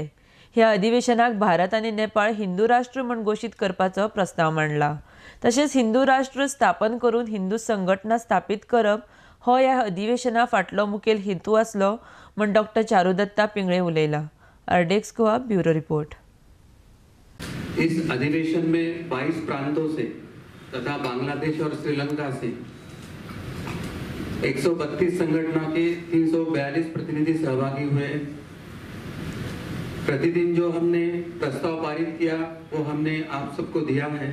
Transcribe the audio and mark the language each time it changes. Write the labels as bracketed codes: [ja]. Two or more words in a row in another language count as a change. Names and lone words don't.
[kok] ह्या अधिवेशनाक भारत आणि नेपाळ हिंदू राष्ट्र म्हूण घोषित करपाचो प्रस्ताव मांडला। तशेंच हिंदू राष्ट्र स्थापन करून हिंदू संघटना स्थापित करप हो ह्या अधिवेशना फाटलो मुखेल हेतू आसलो म्हूण डॉ. चारुदत्ता पिंगळे उलयला। [en] आरडेक्स गोवा ब्यूरो रिपोर्ट। [hi] इस अधिवेशन में 22 प्रांतों से तथा बांग्लादेश और श्रीलंका से 132 संगठना के 342 प्रतिनिधि सहभागी हुए। प्रतिदिन जो हमने प्रस्ताव पारित किया वो हमने आप सबको दिया है।